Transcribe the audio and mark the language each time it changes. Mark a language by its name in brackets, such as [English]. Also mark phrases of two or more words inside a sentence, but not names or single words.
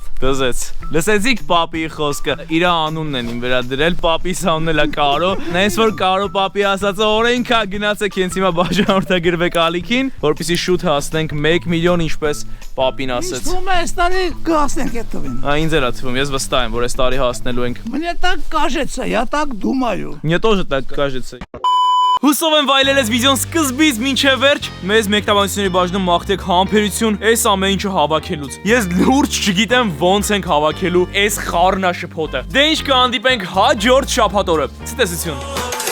[Armenian] դզեց։ Լսեցիք պապի խոսքը։ Իր անունն են իմ վրա դրել, պապիս անունն էլ է Կարո։ Նայես որ Կարո պապի ասածը օրենքա գնացեք հենց հիմա բաժանորդագրվեք ալիքին, որպեսզի շուտ հասնենք 1 միլիոն ինչպես պապին Ինչ ասեց։ թվում է այս տարի կհասնենք այդ թվին։ Ինձ էլ է թվում, ես վստահ եմ, որ այս տարի հասնելու ենք։ [Russian] Мне так кажется, я так думаю։ Мне тоже так кажется։ [Armenian] Հուսով եմ վայելել ես վիդեոն սկզբից մինչև վերջ։ Մեզ մեկնաբանությունների բաժնում մաղթեք համբերություն այս ամեն ինչը հավաքելուց։ Ես լուրջ չգիտեմ ոնց ենք հավաքելու այս խառնաշփոթը։ Դե ինչ կհանդիպենք հաջորդ շաբաթ օրը։ Ցտեսություն։